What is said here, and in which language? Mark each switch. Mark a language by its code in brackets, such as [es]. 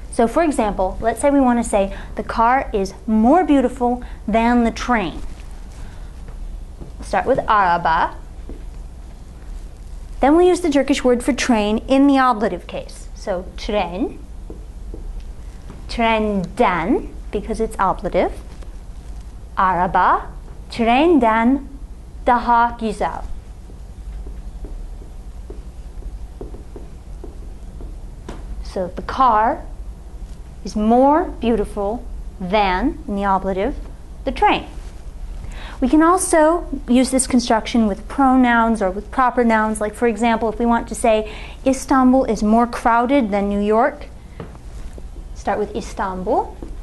[en] So for example, let's say we want to say the car is more beautiful than the train. Start with araba. Then we'll use the Turkish word for train in the ablative case. So tren, trenden, because it's ablative. [tr] Araba, trenden daha güzel. [en] So the car is more beautiful than, in the ablative, the train. We can also use this construction with pronouns or with proper nouns. Like for example, if we want to say Istanbul is more crowded than New York, start with Istanbul.